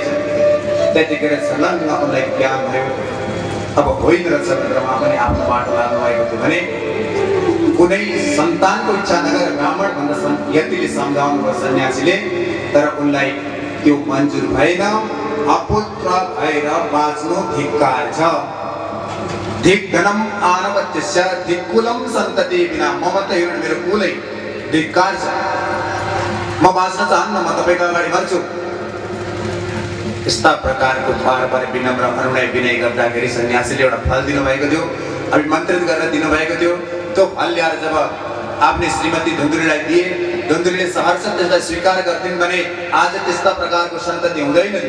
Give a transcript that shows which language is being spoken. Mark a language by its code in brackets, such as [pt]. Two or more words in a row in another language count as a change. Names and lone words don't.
[ne] त्यतिखेर छलङ्ग उनलाई ज्ञान भयो, अब होइन रहेछ भनेर उहाँ पनि आफ्नो बाटो लाग्नु भएको थियो भने कुनै सन्तानको इच्छा नगरेर ब्राह्मण भन्दा यतिले सम्झाउनु भयो सन्यासीले, तर उनलाई त्यो मन्जुर भएन। अपुत्र भएर बाँच्नु धिक्कार छ। [sa] धिक धनम आनवत्यस्य धिक्कुलम सन्तति बिना, [ne] म त हेर्नु मेरो कुलै धिक्कार छ, म बाँच्न चाहन्न, म तपाईँको अगाडि मर्छु। यस्ता प्रकारको बार विनम्र अनुनय विनय गर्दाखेरि सन्यासीले एउटा फल दिनुभएको थियो, अभिमन्त्रित गरेर दिनुभएको थियो। त्यो फल ल्याएर जब आफ्नै श्रीमती धुन्धुरीलाई दिए, धुन्धुरीले सहर्ष त्यसलाई स्वीकार गर्थिन् भने आज त्यस्ता प्रकारको सन्तति हुँदैन थियो।